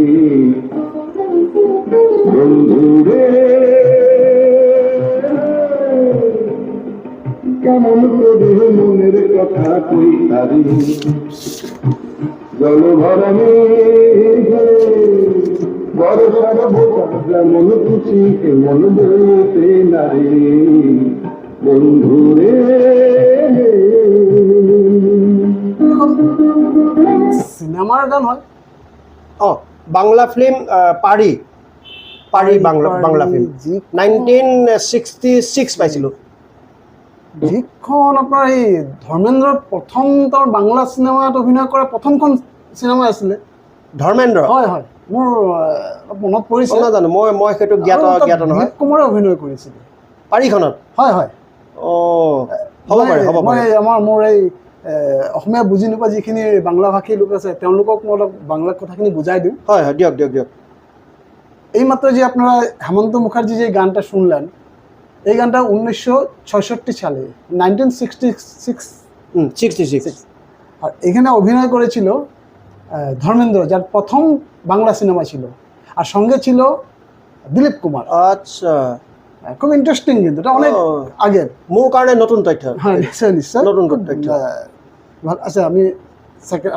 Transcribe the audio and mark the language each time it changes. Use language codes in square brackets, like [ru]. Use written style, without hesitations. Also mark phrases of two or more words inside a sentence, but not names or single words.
[bn] বন্ধুরে কেমন করে মনের কথা কই তারে জল ভরা মেঘে বর্ষার বোঝা যেমন খুশি কেমন বইতে নারী বন্ধুরে। [as] সিনেমাৰ গান হয়। বাংলা ফিল্ম পাৰি বাংলা ফিল্ম 1966 পাইছিলোঁ। যিখন আপোনাৰ এই ধৰ্মেন্দ্ৰৰ প্ৰথম তেওঁৰ বাংলা চিনেমাত অভিনয় কৰা প্ৰথমখন চিনেমা আছিলে। ধৰ্মেন্দ্ৰ? হয় হয়, মোৰ মনত পৰিছে। নাজানো, মই সেইটো জ্ঞাত নহয়। দিলীপ কুমাৰে অভিনয় কৰিছিলে পাৰিখনত? হয় হয়। হ'ব পাৰে। মোৰ এই অসমীয়া বুজি নোপোৱা যিখিনি বাংলা ভাষী লোক আছে তেওঁলোকক মই অলপ বাংলা কথাখিনি বুজাই দিওঁ। হয় দিয়ক। [bn] এইমাত্র যে আপনারা হেমন্ত মুখার্জি যে গানটা শুনলেন, এই গানটা 1966 সালে 1966 আর এখানে অভিনয় করেছিল ধর্মেন্দ্র, যার প্রথম বাংলা সিনেমা ছিল, আর সঙ্গে ছিল দিলীপ কুমার। আচ্ছা, খুব ইন্টারেস্টিং, কিন্তু এটা অনেক আগের। [as] মোৰ কাৰণে নতুন তথ্য। [bn] হ্যাঁ, নিশ্চয় নিশ্চয় [as] নতুন তথ্য। আচ্ছা, আমি সেকেন্ড